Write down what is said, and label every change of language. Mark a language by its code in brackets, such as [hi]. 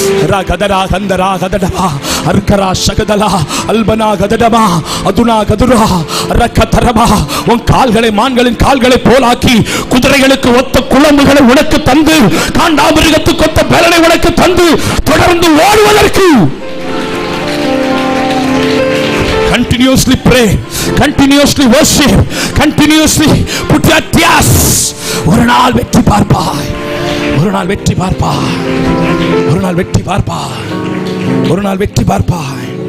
[ta] ரகதரா கந்தரா கதடமா அர்கரா Zaqatala Alpana கதடமா அதுனா கதுரா ரகதரமா. உன் கால்களை மான்களின் கால்களை போலாக்கி, குதிரைகளுக்கு ஒத்த குளம்புகளை உனக்கு தந்து, காண்டாமிருகத்துக்கு ஒத்த பலனை உனக்கு தந்து, தொடர்ந்து ஓடுவதற்கு. [en] Continuously pray, continuously worship, continuously put your trust. [ta] ஒரு நாள் வெற்றி பார்ப்பாய், ஒரு நாள் வெற்றி பார்ப்பாய், ஒரு நாள் வெற்றி பார்ப்பாய், ஒரு நாள் வெற்றி பார்ப்பாய்.